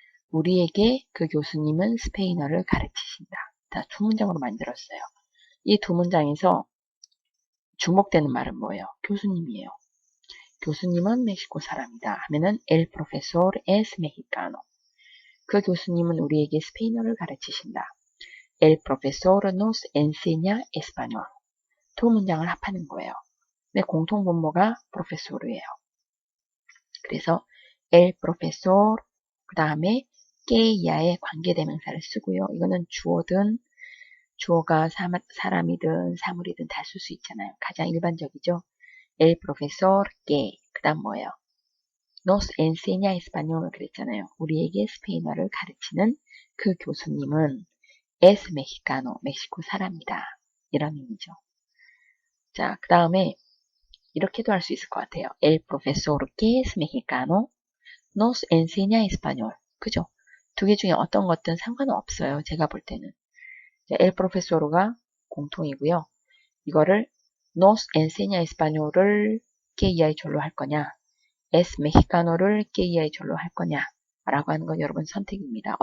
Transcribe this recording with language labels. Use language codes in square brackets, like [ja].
[ko] 우리에게 그 교수님은 스페인어를 가르치신다. 자, 두 문장으로 만들었어요. 이 두 문장에서 주목되는 말은 뭐예요? 교수님이에요. 교수님은 멕시코 사람이다 하면은 [es] el profesor es mexicano. [ko] 그 교수님은 우리에게 스페인어를 가르치신다. [es] El profesor nos enseña español. [ko] 두 문장을 합하는 거예요. 근데 공통 분모가 profesor이에요. 그래서 el profesor 그 다음에 que 야의 관계대명사를 쓰고요. 이거는 주어든 주어가 사람이든 사물이든 다 쓸 수 있잖아요. 가장 일반적이죠. [es] El profesor que [ko] 그 다음 뭐예요? [es] Nos enseña español [ko] 그랬잖아요. 우리에게 스페인어를 가르치는 그 교수님은 [es] es mexicano, [ko] 멕시코 사람이다. 이런 의미죠. 자, 그 다음에 이렇게도 할 수 있을 것 같아요. [es] El profesor que es mexicano nos enseña español. [ko] 그죠? 두 개 중에 어떤 것든 상관은 없어요. 제가 볼 때는. 자, el profesor가 공통이고요. 이거를 [es] nos enseña español [ko] 을 que 절로 할 거냐, [es] es mexicano [ko] 를 que 절로 할 거냐 라고 하는 건 여러분 선택입니다.